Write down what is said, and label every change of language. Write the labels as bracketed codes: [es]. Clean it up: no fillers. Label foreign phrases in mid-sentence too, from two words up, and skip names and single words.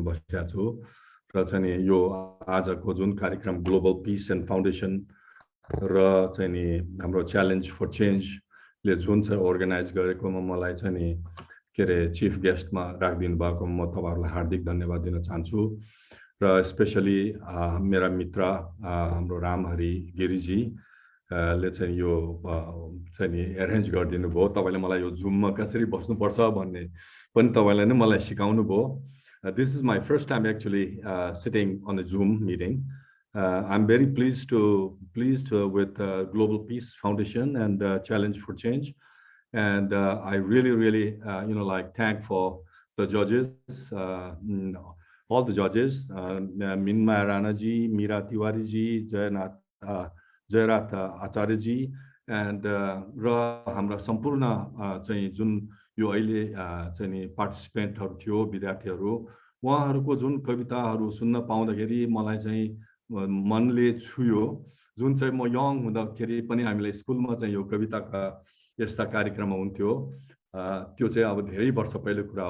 [ne] बसेको छु र चाहिँ नि यो आजको जुन कार्यक्रम ग्लोबल पिस एन्ड फाउन्डेसन र चाहिँ नि हाम्रो च्यालेन्ज फर चेन्जले जुन चाहिँ अर्गनाइज गरेकोमा मलाई चाहिँ नि के अरे [en] chief guestमा [ne] राखिदिनु भएको म तपाईँहरूलाई हार्दिक धन्यवाद दिन चाहन्छु र स्पेसली मेरा मित्र हाम्रो रामहरि गिरीजी ले चाहिँ यो चाहिँ नि एरेन्ज गरिदिनु भयो। तपाईँले मलाई यो जुममा कसरी बस्नुपर्छ भन्ने पनि तपाईँले नै मलाई सिकाउनु भयो। [en] This is my first time actually sitting on a Zoom meeting. I'm very pleased with Global Peace Foundation and Challenge for Change, and I really thank for the judges, all the judges, Minma Rana ji, Meera Tiwari ji, Jairat Acharya ji, [ne] and हाम्रा सम्पूर्ण चाहिँ जुन यो अहिले चाहिँ नि पार्टिसिपेन्टहरु थियो विद्यार्थीहरु उहाँहरुको जुन कविताहरु सुन्न पाउँदाखेरि मलाई चाहिँ मनले छुयो। जुन चाहिँ म यङ हुँदाखेरि पनि हामीले स्कुलमा चाहिँ यो कविताका यस्ता कार्यक्रम हुन्थ्यो, त्यो चाहिँ अब धेरै वर्ष पहिलेको कुरा हो।